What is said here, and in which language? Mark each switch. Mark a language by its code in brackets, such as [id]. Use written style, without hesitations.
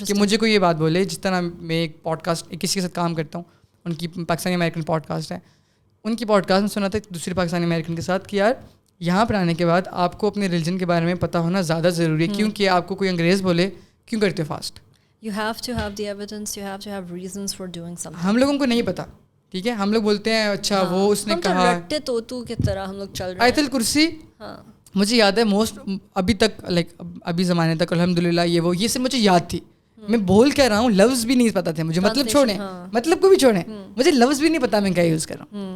[ur] کہ مجھے کوئی یہ بات بولے, جس طرح میں ایک پوڈ کاسٹ کسی کے ساتھ کام کرتا ہوں, ان کی پاکستانی امریکن پوڈ کاسٹ ہے, ان کی پوڈ کاسٹ میں سنا تھا دوسری پاکستانی امریکن کے ساتھ کہ یار یہاں پر آنے کے بعد آپ کو اپنے ریلیجن کے بارے میں پتہ ہونا زیادہ ضروری ہے, کیونکہ آپ کو کوئی انگریز بولے کیوں کرتے fast, [en] you have to have the evidence, you have to have reasons for doing something. [ur] ہم لوگوں کو نہیں پتا. ٹھیک ہے, ہم لوگ بولتے ہیں اچھا وہ اس نے کہا, ہم تو رٹے طوطو کی طرح ہم لوگ چل رہے ہیں. آیت الکرسی مجھے یاد ہے موسٹ ابھی تک, لائک ابھی زمانے تک الحمدللہ یہ سب مجھے یاد تھی. میں بول کہہ رہا ہوں, لفظ بھی نہیں پتا تھے مجھے, مطلب چھوڑیں, مطلب کو بھی چھوڑیں, مجھے لفظ بھی نہیں پتا میں کیا یوز کر رہا ہوں.